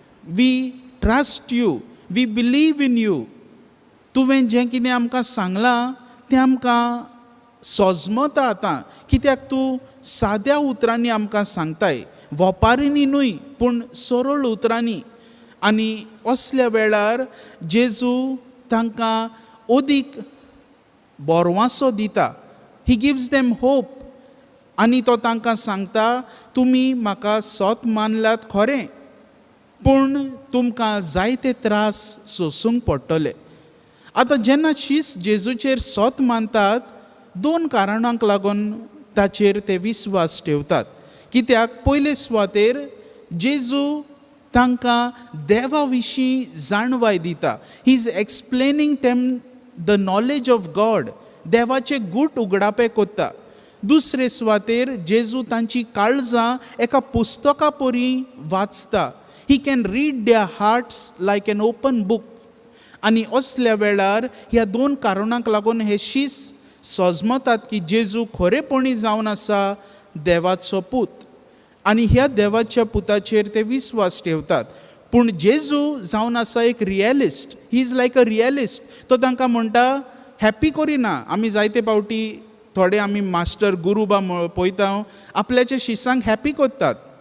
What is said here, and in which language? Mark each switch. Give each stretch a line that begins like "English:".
English: We trust you, we believe in you.
Konkani: तुवें जें कितें आमकां सांगलां तें आमकां सोजमता आतां, कित्याक तूं साद्या उतरांनी आमकां सांगताय, वोपारींनी न्हय पूण सरळ उतरांनी. आनी असल्या वेळार जेजू तांकां ओदीक बोरवांसो दिता.
English: He gives them hope.
Konkani: आनी तो तांकां सांगता, तुमी म्हाका सोत मानल्यात खरें, पूण तुमकां जायते त्रास सोंसूंक पडटले. आतां जेन्ना शीस जेजूचेर सोत मानतात, 2 कारणांक लागून ताचेर ते विस्वास ठेवतात. कित्याक पयले सुवातेर जेजू तांकां देवा विशीं जाणवाय दिता.
English: He is explaining them the knowledge of God.
Konkani: देवाचे गूट उगडापे कोत्ता. दुसरे सुवातेर जेजू तांची काळजां एका पुस्तका परी वाचता.
English: He can read their hearts like an open book.
Konkani: आनी असल्या वेळार ह्या 2 कारणांक लागून हे शीस सोजमतात की जेजू खरेपणी जावन आसा देवाचो पूत. आनी ह्या देवाच्या पुताचेर ते विस्वास ठेवतात. पूण जेजू जावन आसा एक रियलिस्ट.
English: He is like a realist.
Konkani: तो तांकां म्हणटा, हॅप्पी करिना. आमी जायते फावटी थोडे आमी मास्टर गुरू बा पळयता, आपल्याच्या शिसांक हॅप्पी करतात.